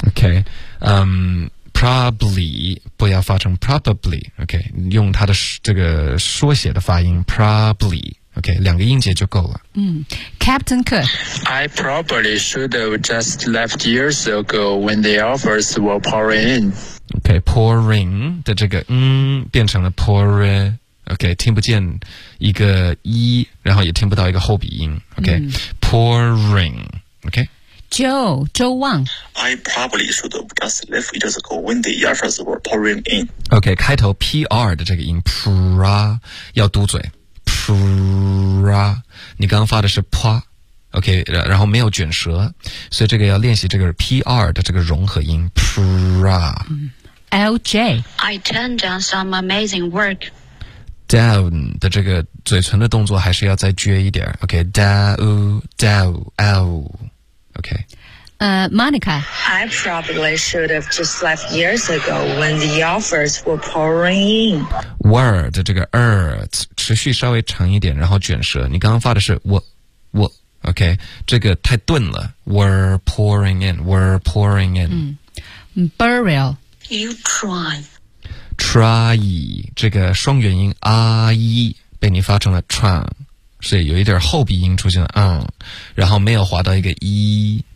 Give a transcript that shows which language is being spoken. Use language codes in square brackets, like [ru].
[zh] OK， probably 不要发成 probably，OK，、okay? 用它的这个缩写的发音 probably。 OK， 两个音节就够了。 [en] Captain Kirk， I probably should have just left years ago when the offers were pouring in. [zh] OK， pouring 的这个变成了 pouring。 OK， 听不见一个一，然后也听不到一个后鼻音。 [en] OK， pouring。 OK， [zh] Joe， 周旺， [en] I probably should have just left years ago when the offers were pouring in. [zh] OK， 开头 PR 的这个音 pra 要嘟嘴。 pra， 你刚刚发的是 pa，OK，、okay, 然后没有卷舌，所以这个要练习这个 pr 的这个融合音 pra。 [en] LJ， I turned down some amazing work。 [zh] down 的这个嘴唇的动作还是要再撅一点 ，OK， down，OK。 [en] Monica， I probably should have just left years ago when the offers were pouring in. [zh] Were 的这个 持续稍微长一点，然后卷舌。你刚刚发的是 我 ，OK， 这个太钝了。 [en] Were pouring in， were pouring in。 Burial， you try， [zh] try 这个双元音 i 被你发成了 try， 所以有一点后鼻音出现了，然后没有滑到一个 e。